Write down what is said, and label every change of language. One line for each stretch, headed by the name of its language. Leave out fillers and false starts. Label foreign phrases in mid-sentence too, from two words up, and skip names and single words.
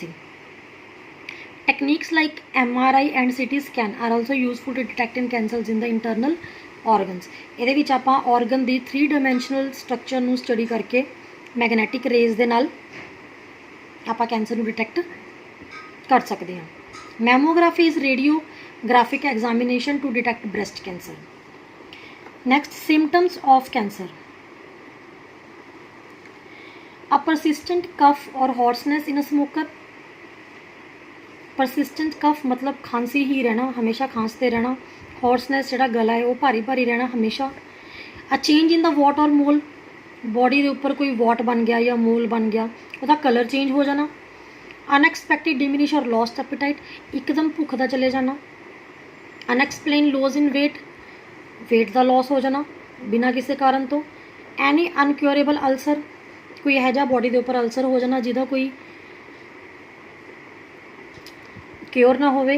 English: Techniques like MRI and CT scan are also useful to detect in cancers in the internal organs.
Punjabi: ਇਹਦੇ ਵਿੱਚ ਆਪਾਂ ਔਰਗਨ ਦੀ 3
English: dimensional structure
Punjabi: ਨੂੰ ਸਟੱਡੀ ਕਰਕੇ
English: magnetic rays
Punjabi: ਦੇ ਨਾਲ ਆਪਾਂ ਕੈਂਸਰ ਨੂੰ ਡਿਟੈਕਟ ਕਰ ਸਕਦੇ ਹਾਂ।
English: Mammography is radiographic examination to detect breast cancer. Next, symptoms of cancer. A persistent cough or hoarseness in a smoker. Persistent cough
Hindi: मतलब खांसी ही रहना, हमेशा खांसते रहना।
Punjabi: Hoarseness ਜਿਹੜਾ ਗਲਾ ਹੈ ਉਹ ਭਾਰੀ ਭਾਰੀ ਰਹਿਣਾ ਹਮੇਸ਼ਾ।
English: A change in the wart or mole,
Punjabi: ਬੋਡੀ ਦੇ ਉੱਪਰ ਕੋਈ ਵਾਟ ਬਣ ਗਿਆ ਜਾਂ ਮੋਲ ਬਣ ਗਿਆ, ਉਹਦਾ
English: colour change
Punjabi: ਹੋ ਜਾਣਾ।
English: unexpected diminish or lost appetite,
Punjabi: ਇੱਕਦਮ ਭੁੱਖ ਦਾ ਚਲੇ ਜਾਣਾ।
English: unexplained loss in weight
Punjabi: ਦਾ ਲੋਸ ਹੋ ਜਾਣਾ ਬਿਨਾਂ ਕਿਸੇ ਕਾਰਨ ਤੋਂ।
English: any incurable ulcer,
Punjabi: ਕੋਈ ਇਹੋ ਜਿਹਾ ਬੋਡੀ ਦੇ ਉੱਪਰ ਅਲਸਰ ਹੋ ਜਾਣਾ ਜਿਹਦਾ ਕੋਈ ਕਿਉਰ ਨਾ ਹੋਵੇ।